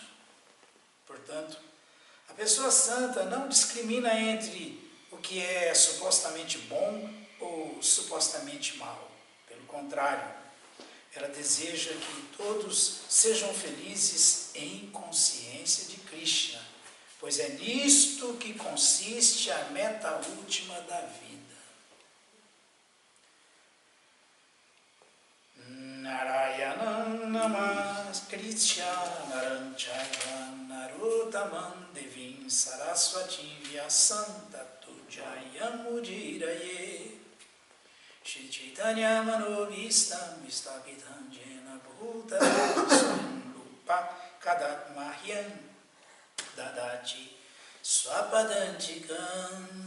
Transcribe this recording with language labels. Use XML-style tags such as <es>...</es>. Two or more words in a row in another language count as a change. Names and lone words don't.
<pt>Portanto, a pessoa santa não discrimina entre o que é supostamente bom ou supostamente mal. Pelo contrário, ela deseja que todos sejam felizes em consciência de Krishna, pois é nisto que consiste a meta última da vida.</pt> <sa>नारायणं नमस्कृत्य नरं चैव नरोत्तमम् देवीं सरस्वती व्यासं ततो जयमुदीरये श्री चैतन्य मनोऽभीष्टं विस्तापितं येन भूतं स्वं रूप कदात् मह्यं ददाति स्वपदान्तिकम्.</sa>